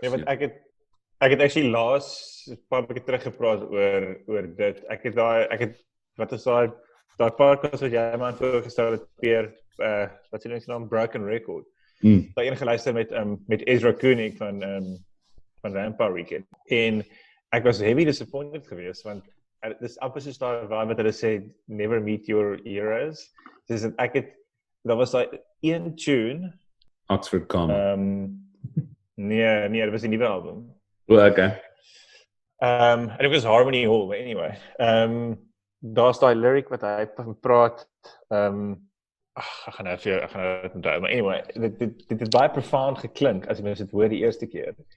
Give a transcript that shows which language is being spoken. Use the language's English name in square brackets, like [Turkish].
[Afrikaans] Ja, want ek het actually laas 'n paar weke terug gepraat oor dit. Ek het wat is daai podcast wat jy man voorgestel het Pierre wat se naam Broken Record. Daai een geluister met Ezra Koenig van Rampart Weekend. En ek was heavy disappointed geweest want dis amper soos daai wat hulle sê [English] never meet your heroes. [Afrikaans] Dis daar was daai een tune Oxford Common. Nee, dit was 'n nuwe album. Okay. [English] En it was Harmony Hall, but anyway. [Afrikaans] Daar's daai lyric wat hy praat, ek gaan nou dit onthou, maar anyway, dit het baie profound geklink as jy mens dit hoor die eerste keer.